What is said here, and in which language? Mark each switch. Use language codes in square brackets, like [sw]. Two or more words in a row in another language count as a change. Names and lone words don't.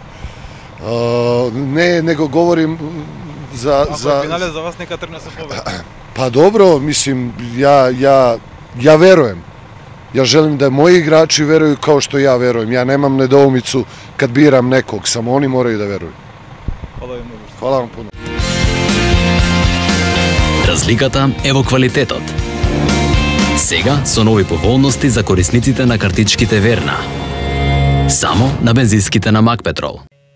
[sr] Ne, nego govorim za... Ako je finale za vas, neka trne sa pobeda. Pa dobro, mislim, ja verujem. Ja želim da moji igrači veruju kao što ja verujem. Ja nemam nedoumicu kad biram nekog, samo oni moraju da veruju. Hvala vam puno. [mk] Разликата е во квалитетот. Сега со нови поволности за корисниците на картичките Верна. Само на бензинските на Макпетрол.